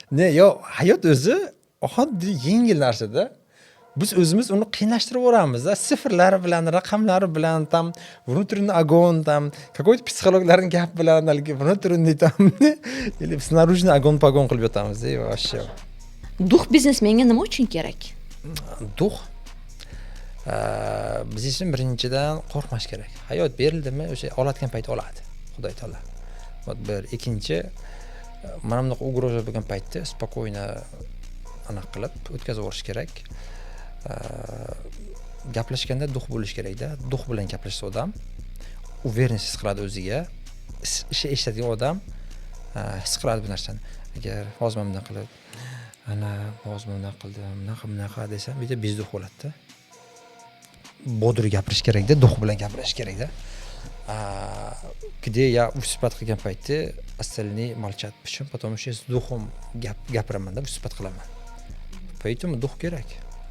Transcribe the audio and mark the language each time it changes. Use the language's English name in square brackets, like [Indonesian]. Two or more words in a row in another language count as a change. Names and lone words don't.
[Uzbek] Yo, hayot o'zi oddiy yengil narsada. Biz o'zimiz uni qiynashtirib yuboramiz-da, sifrlar bilan, raqamlar bilan, [Russian] там внутренний огонь, там какой-то [Uzbek] psixologlarning gap bilan, haligi [Russian] внутренний там или снаружный огонь погон [Uzbek] qilib yotamiz-da, [Russian] вообще. [Uzbek] Duh biznesmenga nima uchun kerak? Duh biz uchun birinchidan qo'rqmash kerak. Hayot berildimi, o'sha oladigan payt oladi, Xudoy taolo. Bir ikkinchi mana bunaqa ugroza bo'lgan paytda spokойно aniq qilib o'tkazib yuborish kerak. Gaplashganda duh bo'lish kerak-da. Duh bilan gaplashsa odam uverенность his qiladi o'ziga. Ishi eshitadigan odam his qiladi bu narsani. Agar hozir men bunday qilib, ana hozir men bunday qildim, bunaqa desam, bu yerda bezduh bo'ladi-da. Bodur gapirish kerak-da, duh bilan gapirish kerak-da. [Russian] Где я [Uzbek] suhbat qilgan paytda [Russian] остальные молчат. Почему? Потому что с духом [Uzbek] gapiraman-da, suhbat qilaman. Поэтому duh kerak.